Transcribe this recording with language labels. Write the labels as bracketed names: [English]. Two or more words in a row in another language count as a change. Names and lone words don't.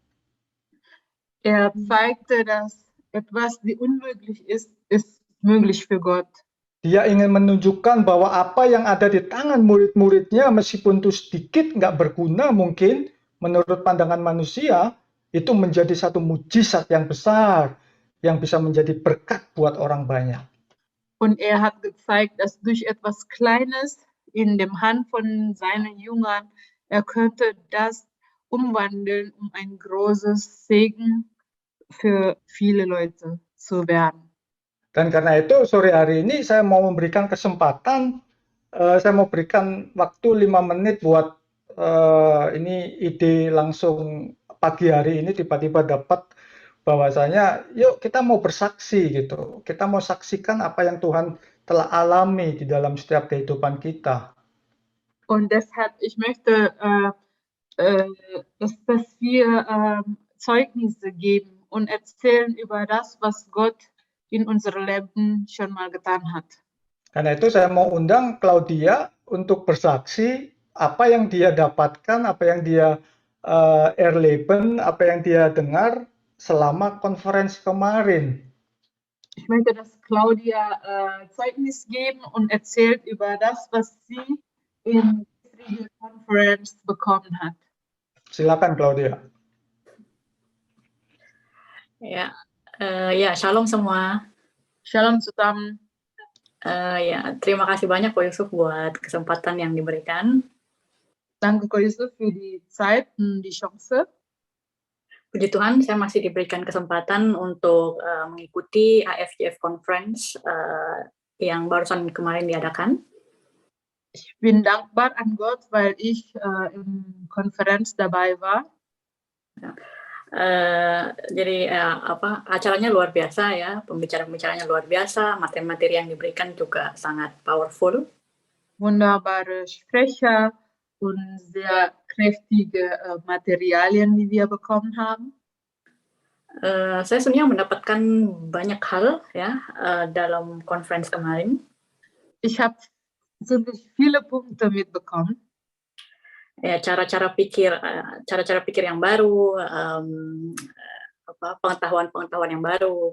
[German] Zeigte, dass etwas, die unmöglich ist möglich für Gott. [Indonesian] Dia ingin menunjukkan bahwa apa yang ada di tangan murid-muridnya, meskipun itu sedikit, nggak berguna mungkin, menurut pandangan manusia, itu menjadi satu mujizat yang besar, yang bisa menjadi berkat buat orang banyak. [German] Und hat gezeigt, dass durch etwas Kleines in dem Hand von seinen Jüngern, könnte das umwandeln, um ein großes Segen für viele Leute zu werden. [Indonesian] Dan karena itu sore hari ini saya mau memberikan kesempatan, saya mau berikan waktu 5 menit buat ini ide langsung pagi hari ini tiba-tiba dapat bahwasanya yuk kita mau bersaksi gitu, kita mau saksikan apa yang Tuhan telah alami di dalam setiap kehidupan kita. [German] Und deshalb ich möchte, dass wir Zeugnisse geben und erzählen über das, was Gott in unserem Leben schon mal getan hat. [Indonesian] Karena itu saya mau undang Claudia untuk bersaksi apa yang dia dapatkan, apa yang dia erleben, apa yang dia dengar selama konferensi kemarin. [German] Ich möchte, dass Claudia Zeugnis geben und erzählt über das, was sie in der Conference bekommen hat. [Indonesian] Silakan Claudia. Ya, shalom semua. [German] Shalom zusammen. [Indonesian] Terima kasih banyak Ko Yusuf buat kesempatan yang diberikan. [German] Danke Ko Yusuf für die Zeit und die Chance. [Indonesian] Puji Tuhan, saya masih diberikan kesempatan untuk mengikuti AFJF Conference yang barusan kemarin diadakan. [German] Ich bin dankbar an Gott, weil ich im Konferenz dabei war. [Indonesian] Jadi acaranya luar biasa ya, pembicaranya luar biasa, materi-materi yang diberikan juga sangat powerful. [German] Wunderbare Sprecher und sehr kräftige Materialien, die wir bekommen haben. [Indonesian] Saya sebenarnya mendapatkan banyak hal ya dalam conference kemarin. [German] Ich habe ziemlich viele Punkte mitbekommen. [Indonesian] Ya, cara-cara pikir yang baru, pengetahuan yang baru.